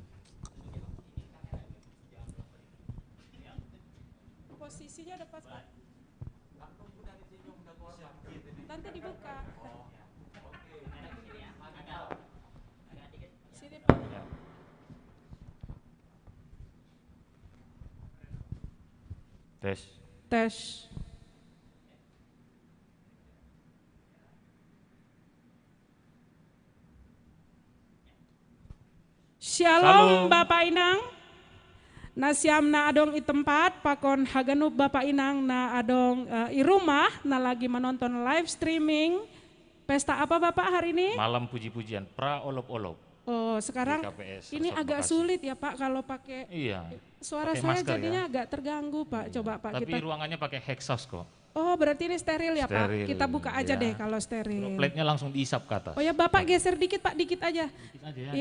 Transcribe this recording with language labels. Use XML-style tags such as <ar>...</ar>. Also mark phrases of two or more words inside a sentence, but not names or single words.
<id>Posisinya udah pas Pak. Nanti dibuka. Sini Pak. Ya. Tes. Tes. Shalom Bapak Inang.</id> <bts>Nasiam na adong i tempat pakon haganub Bapak Inang na adong i rumah na</bts> <id>lagi menonton</id> <en>live streaming.</en> <id>Pesta apa Bapak hari ini? Malam puji-pujian pra olop-olop. Oh, sekarang Di KPS ini Resort agak Bekasi. sulit ya Pak kalau pakai Iya. suara Pakai saya masker jadinya ya. agak terganggu Pak. Coba Pak Tapi kita. ruangannya pakai hexos kok. Oh, berarti ini steril ya Steril, Pak. Kita buka aja ya. deh kalau steril. Dropletnya langsung diisap ke atas. Oh ya Bapak geser dikit Pak, dikit aja. Dikit aja ya.</id>